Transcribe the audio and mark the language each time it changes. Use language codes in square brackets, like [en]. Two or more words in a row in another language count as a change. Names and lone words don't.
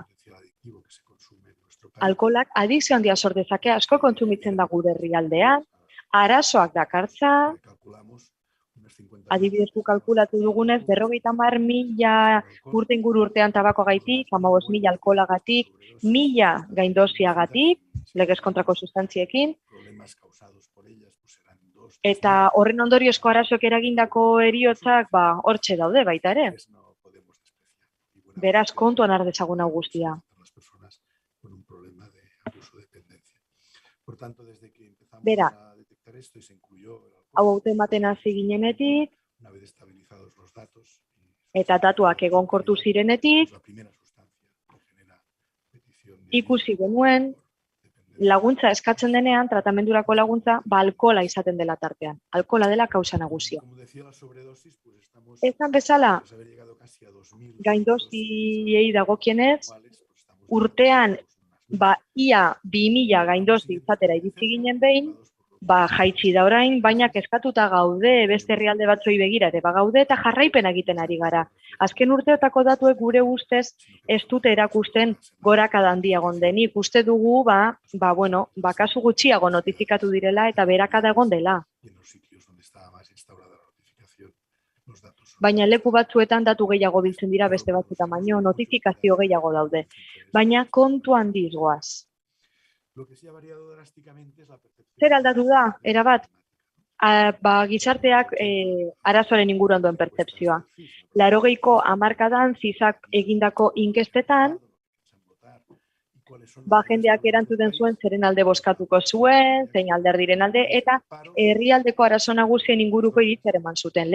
[eu] Alkoholak adikzio handia sor dezake, asko kontsumitzen da gure herrialdean, arazoak dakartza, adibidez kalkulatu dugunez, 50.000 urte inguru urtean tabakoagatik, 15.000 alkoholagatik, 1.000 gaindosiagatik, legez kontrako sustantziekin, eta horren ondoriozko arazoek eragindako heriotzak hortxe daude baita ere. Beraz, kontuan har dezagun hau guztia. [es] Las personas con un problema de abuso de dependencia. Por tanto, desde que empezamos [eu] Bera, [es] a detectar esto y se incluyó el alcohol, [eu] hau autoematen hasi ginenetik, [es] una vez estabilizados los datos, [eu] eta datuak egonkortu zirenetik, [es] la primera sustancia que genera petición de [eu] ikusi [es] ayuda [eu] genuen [es] por dependencia. [eu] laguntza eskatzen denean, tratamendurako laguntza, alkohola izaten dela tartean. Alkohola dela kausa nagusia. [es] Como decía, la sobredosis, pues estamos [eu] Esan bezala, [es] tras haber llegado casi a 2000 [eu] gaindoziei dagokienez, [es] anuales, pues estamos [eu] urtean, [es] unas [eu] ia 2000 gaindozi izatera iritsi ginen behin, jaitsi da orain, baina kezkatuta gaude, beste herrialde batzuei begira ere bagaude eta jarraipena egiten ari gara. Azken urteotako datuek gure ustez ez dute erakusten gorakada handia egon denik. Uste dugu, kasu gutxiago notifikatu direla eta beherakada egon dela. [es] y en los sitios donde estaba más instaurada la notificación, los datos son [eu] Baina leku batzuetan datu gehiago biltzen dira beste batzuetan baino, notifikazio gehiago daude. Baina kontu handiz goaz. [es] Lo que sí ha variado drásticamente es la percepción. [eu] Zer aldatu da, erabat? Gizarteak arazoaren inguruan duen pertzepzioa. 80ko hamarkadan zizak egindako inkestetan, jendeak erantzuten zuen zeren alde bozkatuko zuen, zein alderdiren alde, eta herrialdeko arazo nagusien inguruko iritzi eman zuten.